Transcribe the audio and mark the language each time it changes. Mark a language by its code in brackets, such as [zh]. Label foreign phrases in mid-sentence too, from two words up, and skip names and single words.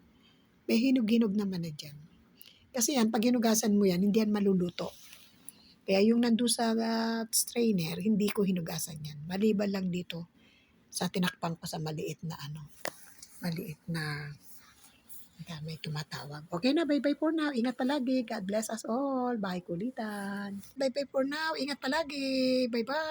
[tl] May hinog-hinog naman na dyan. Kasi yan, pag hinugasan mo yan, hindi yan maluluto. Kaya yung nandun sa strainer, hindi ko hinugasan yan. Maliban lang dito sa tinakpan ko sa maliit na may tumatawag. Okay na, [en] bye-bye for now. [tl] Ingat palagi. [en] God bless us all. Bye kulitan. Bye-bye for now. [tl] Ingat palagi. Bye-bye.